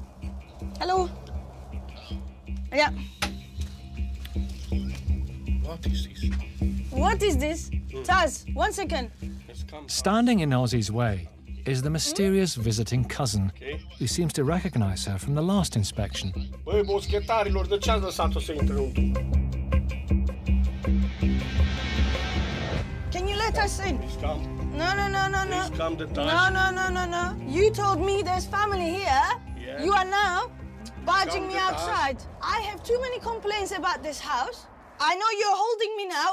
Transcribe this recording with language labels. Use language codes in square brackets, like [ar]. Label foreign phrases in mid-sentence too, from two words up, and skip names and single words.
[en] Hello? Yeah. What is this? What is this? Taz, 1 second. Standing in Ozzy's way is the mysterious visiting cousin, who seems to recognise her from the last inspection. [ro] Băi, boschettarilor, de ce ați lăsat-o să intre în tu? [en] Can you let us in? No. Please come the time. No. You told me there's family here. Yeah. You are now barging me Come the outside. I have too many complaints about this house. I know you're holding me now.